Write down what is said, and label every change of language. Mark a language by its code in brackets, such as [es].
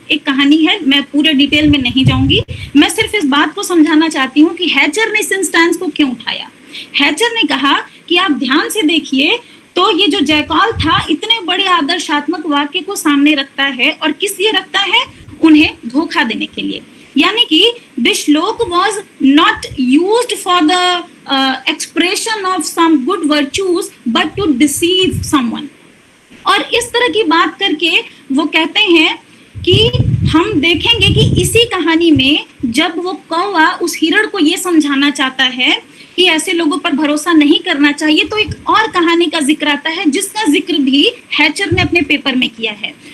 [hi] एक कहानी है, मैं पूरे डिटेल में नहीं जाऊंगी, मैं सिर्फ इस बात को समझाना चाहती हूँ कि हैचर ने इस इंस्टेंस को क्यों उठाया। हैचर ने कहा कि आप ध्यान से देखिए तो ये जो जयकौल था इतने बड़े आदर्शात्मक वाक्य को सामने रखता है, और किस लिए रखता है? उन्हें धोखा देने के लिए। यानी कि [en] This shloka was not used for the expression of some good virtues but to deceive someone। [hi] और इस तरह की बात करके वो कहते हैं कि हम देखेंगे कि इसी कहानी में जब वो कौवा उस हिरण को ये समझाना चाहता है कि ऐसे लोगों पर भरोसा नहीं करना चाहिए, तो एक और कहानी का जिक्र आता है जिसका जिक्र भी हैचर ने अपने पेपर में किया है।